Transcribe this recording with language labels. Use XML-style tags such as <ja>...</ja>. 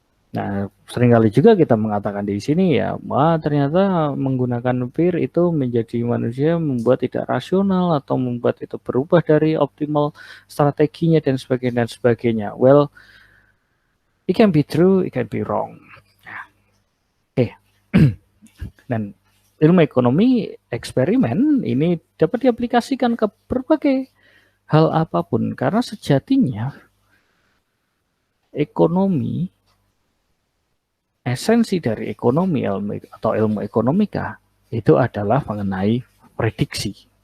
<id>Nah, seringkali juga kita mengatakan di sini ya, ternyata menggunakan peer itu menjadi manusia membuat tidak rasional atau membuat itu berubah dari optimal strateginya dan sebagainya.</id> <en>Well, it can be true, it can be wrong.</en> <id>Oke. Dan ilmu ekonomi eksperimen ini dapat diaplikasikan ke berbagai hal apapun, karena sejatinya ekonomi, esensi dari ekonomi atau ilmu ekonomika itu adalah mengenai prediksi.</id>